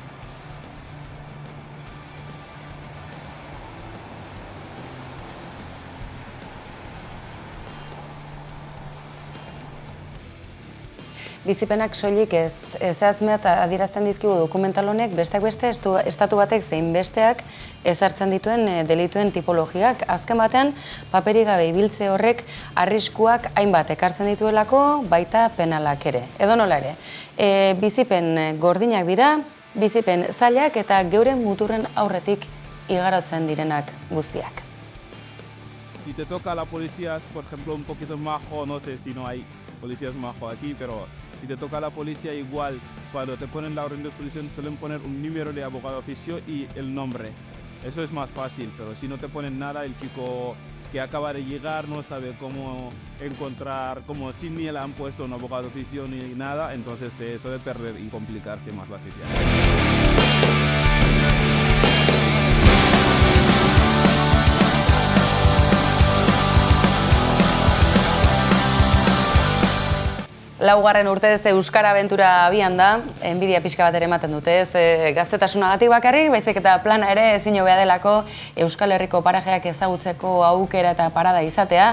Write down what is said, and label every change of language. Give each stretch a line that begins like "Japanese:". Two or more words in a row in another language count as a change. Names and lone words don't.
Basque: Bizipenak soilik ezartzmeat adierazten dizkigu dokumental honek, besteak beste, estatu batek zein besteak ezartzen dituen delituen tipologiak. Azken batean, paperik gabe ibiltze horrek arriskuak hainbat ekartzen dituelako, baita penalak ere. Edo nola ere, bizipen gordinak dira, bizipen zailak eta geure muturren aurretik igarotzen direnak guztiak.
Spanish: Si te toca la policía, por ejemplo, un poquito majo, no sé si no hay policías majo aquí, pero si te toca la policía igual, cuando te ponen la orden de exposición suelen poner un número de abogado oficio y el nombre. Eso es más fácil, pero si no te ponen nada, el chico que acaba de llegar no sabe cómo encontrar, como si ni le han puesto un abogado oficio ni nada, entonces se suele perder y complicarse más la situación.
Basque: Laugarren urtez Euskara Abentura abian da, enbidia pixka bat ere ematen dute, gaztetasunagatik bakarrik, baizik eta plana ere ezin hobea delako Euskal Herriko parajeak ezagutzeko aukera eta parada izatea.